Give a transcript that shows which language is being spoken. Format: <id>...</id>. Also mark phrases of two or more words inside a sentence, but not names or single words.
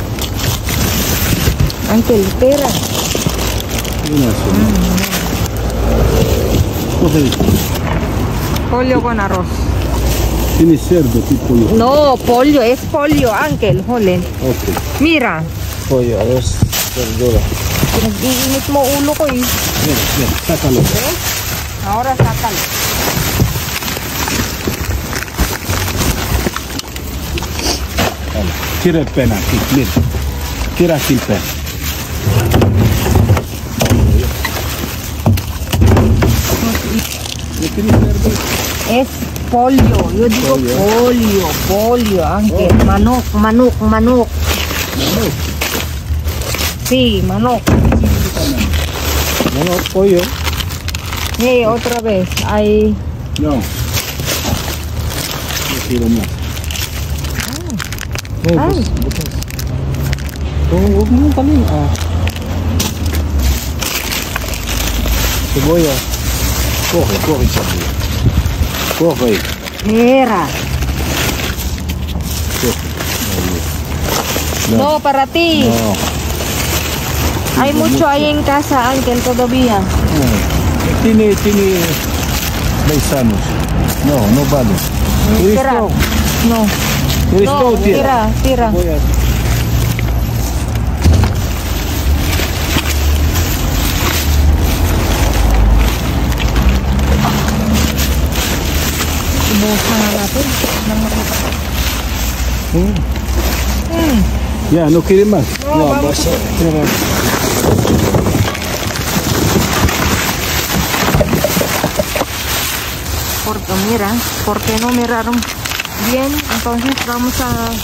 <es>Ángel, espera. Una sola. Coge esto. Pollo con arroz. Tiene cerdo tipo yo. No, pollo, es pollo, Uncle. Huli. Ok. Mira, Pollo, arroz, verdura.</es> <tl>pinag-iinit mo ulo ko eh.</tl> <es>Ven, ven, sácalo. ¿Ves? Ahora sácalo. Tira el pen aquí, mira. Tira aquí el pen. ¿No tiene cerdo? Es pollo. Yo digo pollo, Uncle.</es> <tl>Manok, manok, manok.</tl> <es>Sí, manok. No, pollo. Sí, otra vez. Hay... No. No quiero más. Ay,</es> <tl>Huwag mo kami.</tl> <es>Cebolla. Corre, corre, Isabel. Corre. mira. No, para ti. No. Hay mucho ahí en casa, Uncle, todavía. Tiene 10 años. No, no vale. Tira. No. No, tira, tira. Voy a...</es> <tl>Ibusan na natin.</tl> <es>Ya, no quiere más. No, vamos. Porque mira, porque no miraron bien, entonces vamos a...</es>